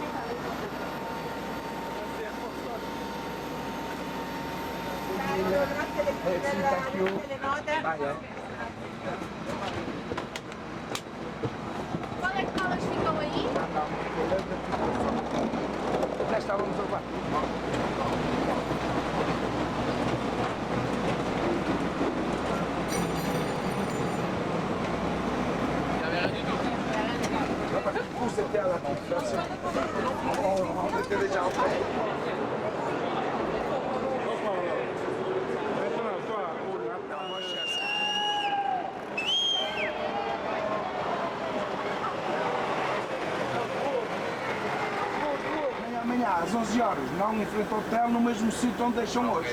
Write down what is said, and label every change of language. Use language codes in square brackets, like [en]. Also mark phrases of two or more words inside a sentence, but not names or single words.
[en] Thank you. Bye. [pt] Qual escola ficam aí? Já estávamos a levar. [fr] C'était à la population. On était déjà en train. [pt] Amanhã às 11 horas, não em frente ao hotel, no mesmo sítio onde deixam hoje.